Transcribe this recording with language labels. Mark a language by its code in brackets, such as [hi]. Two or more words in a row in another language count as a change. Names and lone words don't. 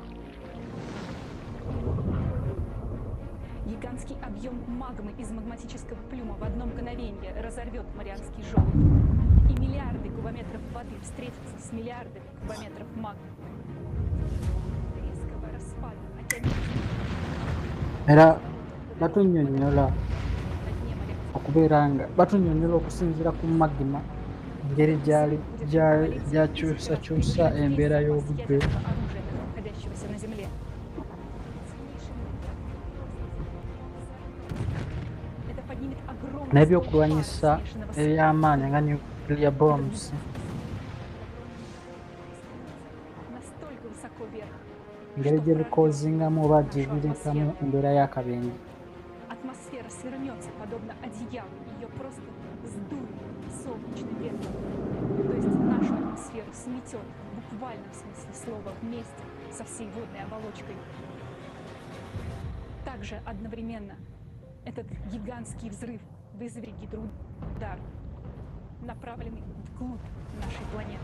[ru] Гигантский объем магмы из магматического плюма в одно мгновение разорвет Марианский желоб. И миллиарды кубометров воды встретятся с миллиардами кубометров магмы. Резкого распада [lg] Era batunnyonnyola okubeera nga batunnyonnyola okusinziira ku magma engeri gy'akyusakyusa embeera y'obudde. N'ebyokulwanyisa eby'amaanyi nga [en] nuclear bombs. [lg] Engeri gye bikozingamu oba gye bireetamu embeera y'akabenje. [ru] Атмосфера свернется, подобно одеялу, ее просто сдует солнечным ветром. То есть нашу атмосферу сметет в буквальном смысле слова вместе со всей водной оболочкой. Также одновременно этот гигантский взрыв вызовет гидроудар, направленный вглубь нашей планеты.